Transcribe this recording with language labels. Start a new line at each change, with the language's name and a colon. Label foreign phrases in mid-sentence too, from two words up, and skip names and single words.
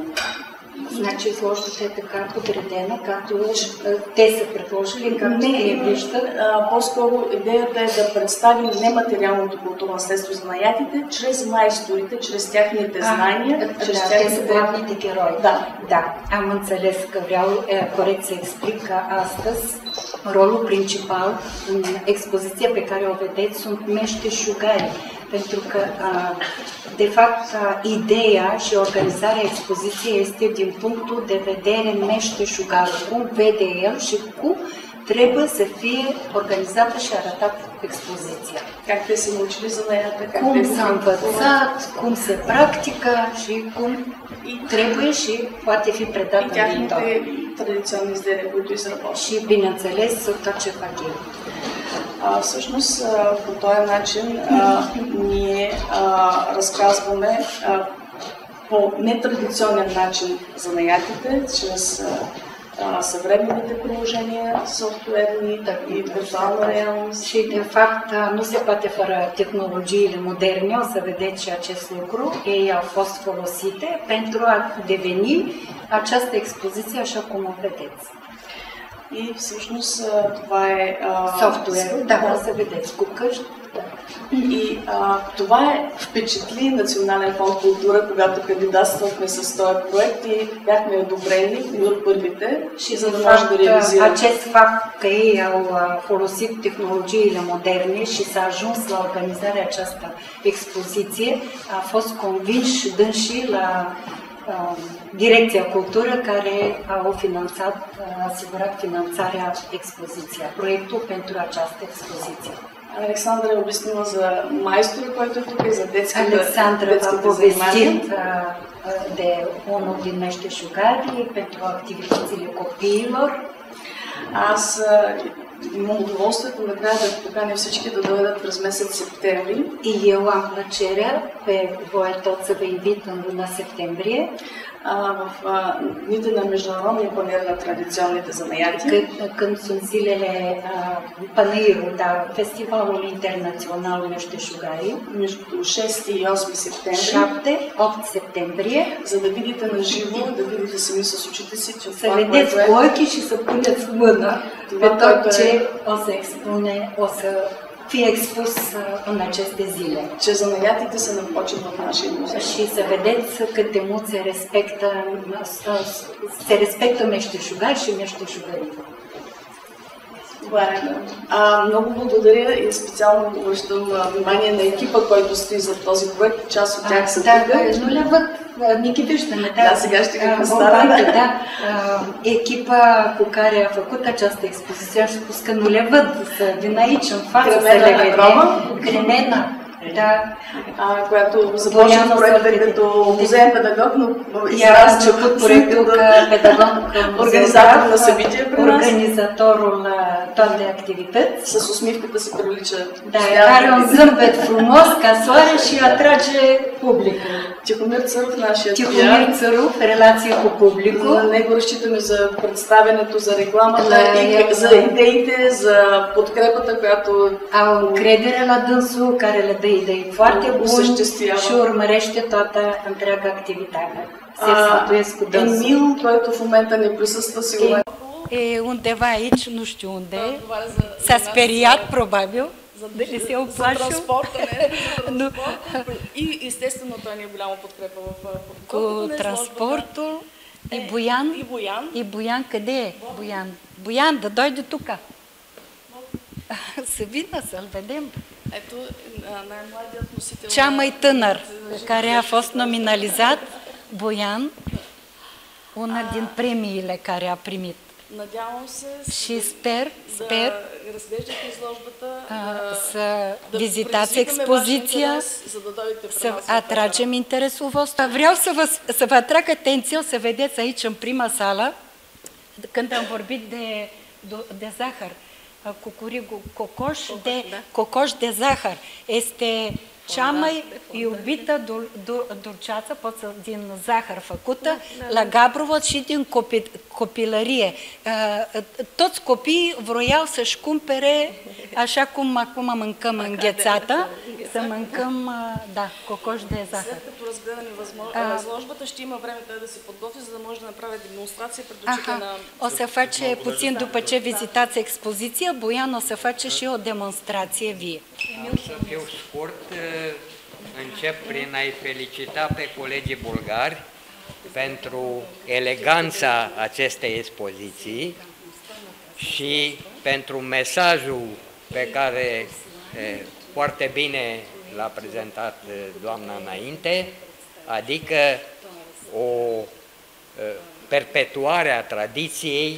Bulgarian: Значи изложбата е така подредена, както те са предложили, както те виждат. По-скоро идеята е да представим нематериалното културно наследство за занаятите чрез майсторите, чрез тяхните знания, чрез те са главните герои.
Romanian: Da. Am înțeles că vreau corect să explic că astăzi rolul principal în expoziția pe care o vedeți sunt meșteșugarii. Pentru că, de fapt, ideea și organizarea expoziției este din punctul de vedere meșteșugar, cum vede el și cum trebuie să fie organizată și arătată expoziția.
Bulgarian: Как те са научили занаята, как
Romanian: Cum
Bulgarian: те
Romanian: s-a învățat, cum se practică și cum trebuie și poate fi predat
Bulgarian: и
Romanian: în viitor.
Bulgarian: тяхните традиционни изделия, които изработват.
Romanian: Și, bineînțeles, tot ce fac ei.
Bulgarian: Всъщност по този начин ние разказваме по нетрадиционен начин занаятите, чрез съвременните приложения, софтуерни и виртуална реалност.
Romanian: Și, de fapt, nu se poate fără tehnologiile moderne, o să vedeți și acest lucru. Ei au fost folosite pentru a deveni această expoziție așa cum o vedeți.
Bulgarian: И всъщност това е Софтуерът, да, се ведете го къщи. И това впечатли Национален фонд култура, когато кандидатствахме с този проект и бяхме одобрени от първите, за да може да реализираме.
Romanian: Acest fapt că ei au folosit tehnologiile moderne și s-a ajuns la organizarea această expoziție a fost convinși dânsii la Direcția Cultură, care au asigurat finanțarea expoziției, proiectul pentru această expoziție.
Bulgarian: Александра е обяснила за майстора, който е тук и за детските
Romanian: Alexandra a povestit de unul din meșteșugari pentru activitățile copiilor.
Bulgarian: Аз имам удоволствието накрая да поканя всички да дойдат през месец септември.
Romanian: И eu am plăcerea pe voi toți să vă invit în luna septembrie
Bulgarian: в дните на Международния панаир на традиционните занаяти.
Romanian: Când sunt zilele Panairul, Festivalul Internațional Meșteșugarii,
Bulgarian: между 6 и 8 септември.
Romanian: 7-8 septembrie,
Bulgarian: за да видите на живо, да видите сами с очите си, че
Romanian: să vedeți cu ochii și să puneți mâna pe tot ce o să expune, o să fie expus în aceste zile.
Bulgarian: Че занаятите се напочват в нашия музей.
Romanian: Și să vedeți cât de mult se respectă meșteșugari și meșteșugării.
Bulgarian: Много благодаря и специално обръщам внимание на екипа, който стои за този проект. Част от тях са тук.
Romanian: Nu le văd Niki виждаме,
Bulgarian: да, сега ще ги представя. Да, екипа,
Romanian: cu care a făcut această expoziție, aș spus că nu le văd, să vină aici în față, să le vedem.
Bulgarian: Cремена, да. Която започна проекта като музеен педагог, но израсна като организатор на събития при нас.
Romanian: Организаторul la toate activități.
Bulgarian: С усмивката си прилича.
Romanian: Da, are un zâmbet frumos ca soare și atrage publicul.
Bulgarian: Тихомир Църов, нашия Тихомир Църов,
Romanian: relație cu publicul.
Bulgarian: На него разчитаме за представянето, за рекламата и за идеите, за подкрепата, която
Romanian: au încredere la dânsul, care le dă idei foarte bune și urmărește toată întreaga activitate. Se sfătuiesc cu dânsul.
Bulgarian: Емил, който в момента не присъства, сигурно
Romanian: e undeva aici, nu știu unde. S-a speriat, probabil.
Bulgarian: Дали се оплашил? За транспорта, не? За транспорта. И естествено той ни е голяма подкрепа в подготовката на транспорто. И Боян. И Боян. И Боян къде е? Боян. Боян, да дойде тук.
Romanian: Să vină să-l vedem.
Bulgarian: Ето най-младият носител.
Romanian: Cea mai tânăr, care a fost nominalizat, Боян, una din premiile care a primit.
Bulgarian: Надявам се
Romanian: și sper
Bulgarian: да разглеждате изложбата,
Romanian: să vizitați expoziția, să atragem interesul vostru. Vreau să vă atrag atenția, să vedeți aici în prima sală, când am vorbit de zahăr, cucurigu, cocoș de zahăr. Este cea mai iubită dulceață din zahăr făcută la Gabrovo și din copilărie. Toți copiii vroiau să-și cumpere, așa cum acum mâncăm înghețată, să mâncăm, da, cocoș de zahăr.
Bulgarian: След като разгледаме изложбата, ще има време той да се подготви, за да може да направи демонстрация пред очите на...
Romanian: O să face, puțin după ce vizitați expoziția, Boian o să face și o demonstrație vie. Să fiu scurt, încep prin a-i felicita pe colegii bulgari pentru eleganța acestei expoziții și pentru mesajul pe care foarte bine l-a prezentat doamna înainte, adică o perpetuare a tradiției.